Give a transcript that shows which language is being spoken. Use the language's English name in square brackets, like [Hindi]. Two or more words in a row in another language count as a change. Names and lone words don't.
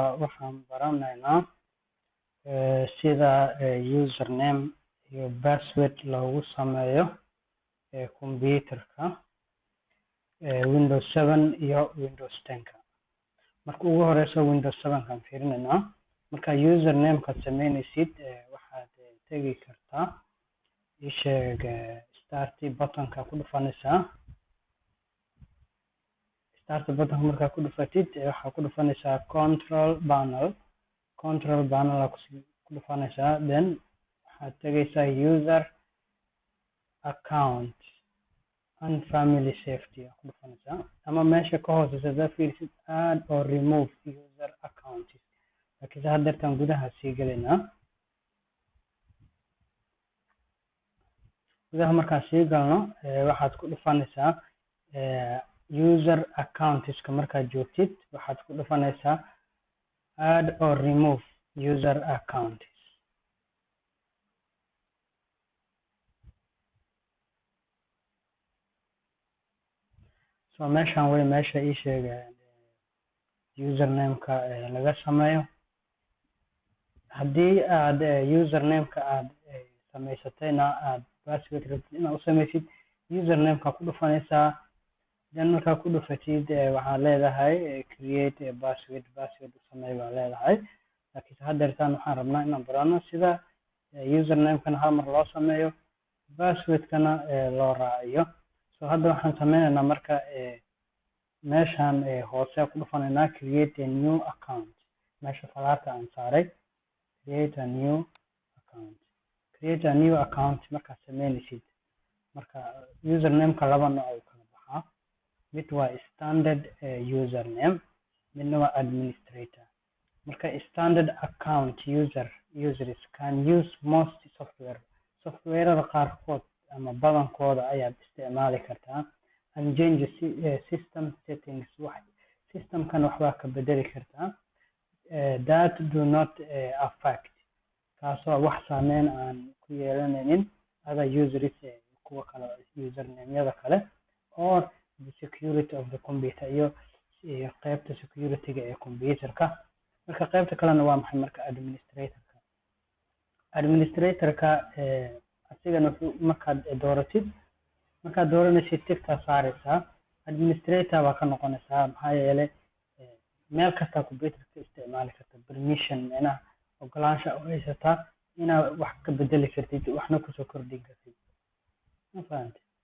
[Somali] waxaan baranaynaa sida username iyo password loogu sameeyo computerka Windows 7 iyo Windows 10 marka ugu horeyso Windows 7 kan fiirinaynaa marka username ka sameynaysid waxaad tagi kartaa isheeg [English] start button [Somali] ka ku dhufanaysaa [English] start button [Somali] marka ku dhufatid waxa ku dhufanaysaa [English] control panel [Somali] ku dhufanaysaa then waxaad tagaysaa [English] user account and family safety [Somali] ku dhufanaysaa ama meesha ka hooseysa fiirsid [English] add or remove user account [Somali] laakiin hadda gudaha sii galaynaa gudaha markaa sii galno waxaad ku dhufanaysaa [English] user accounts [Somali] ka markaad joogtid waxaad ku dhufanaysaa [English] add or remove user account [Somali] so meeshan way meesha ii sheegay username ka laga sameeyo haddii aad username ka aad samaysatayna aad password rabtid inaad u samaysid username ka ku dhufanaysaa then markaa ku dhufatid waxaad leedahay [English] create a password [Somali] u samey baa leedahay laakiin haddeertaan waxaan rabnaa inaan barano sida username kana hal mar loo sameeyo password kana loo raaciyo so hadda waxaan sameynaynaa marka meeshan hoose ku dhufanaynaa [English] create a new account [Somali] meesha falaarta aan saaray create [English] a new account [Somali] markaad sameynaysid marka username ka laba nooc u kala baxaa mid waa [English] standard username [Somali] midna waa [English] administrator marka standard account users can use most software [Somali] qaarkood ama badankooda ayaad isticmaali kartaa [English] and change system settings [Somali] systemkan waxbaa ka bedeli kartaa [English] that do not affect [Somali] kaasoo wax saameyn aan ku yeelanaynin [English] other users [Somali] kuwa kale username-yada kale [English] or the security of the computer [Somali] iyo qaybta security-ga ee computerka marka qaybta kalena waa maxay marka administrator-ka asigana markaad dooranaysid tigta saaraysaa administrator baa ka noqonaysaa maxaa yeelay meel kasta computerka isticmaali karta permission macnaha ogolaansha u haysataa inaad wax ka bedeli kartid waxna kusoo kordhin kartid ma fahamtay